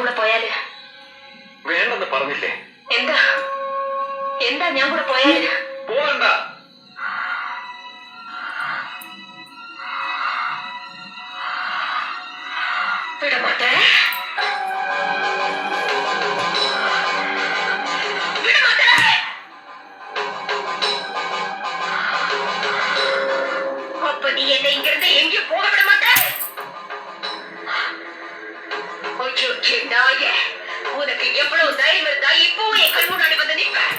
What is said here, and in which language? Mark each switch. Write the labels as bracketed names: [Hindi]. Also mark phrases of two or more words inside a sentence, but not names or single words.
[Malayalam] പോയാല്? വേണ്ടെന്ന് പറഞ്ഞില്ലേ? എന്താ എന്താ ഞാൻ കൂടെ പോയാല്? പോകണ്ട. [Tamil] വിടമാട്ടെ. அப்ப நீ என்னை இங்கிருந்து எங்கேயும் போக விட மாட்ட. உனக்கு எவ்வளவு தைரியம் இருந்தா இப்பவும் என் கண் முன்னாடி வந்து நிற்ப.